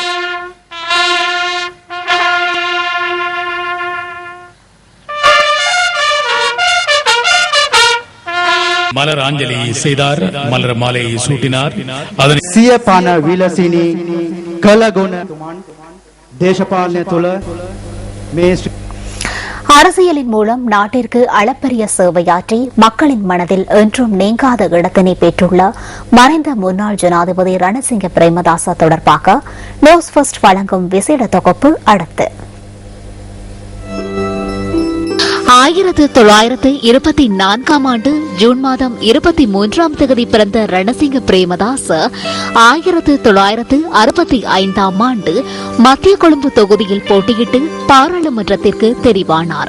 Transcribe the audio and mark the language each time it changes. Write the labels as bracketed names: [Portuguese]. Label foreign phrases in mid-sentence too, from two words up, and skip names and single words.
[Tamil] மலர் ஆஞ்சலி செய்தார், மலர் மாலை சூட்டினார். [Sinhala] සියපන විලසිනි කළගුණ දේශපාලනය තුළ මේ [Tamil] அரசியலின் மூலம் நாட்டிற்கு அளப்பரிய சேவையாற்றி மக்களின் மனதில் என்றும் நீங்காத இடத்தினை பெற்றுள்ள மறைந்த முன்னாள் ஜனாதிபதி ரணசிங்க பிரேமதாச தொடர்பாக நியூஸ் ஃபர்ஸ்ட் வழங்கும் விசேட தொகுப்பு அடுத்து. 1924 ஆண்டு ஜூன் மாதம் 23ஆம் தேதி பிறந்த ரணசிங்க பிரேமதாச 1965ஆம் ஆண்டு மத்திய கொழும்பு தொகுதியில் போட்டியிட்டு பாராளுமன்றத்திற்கு தெரிவானார்.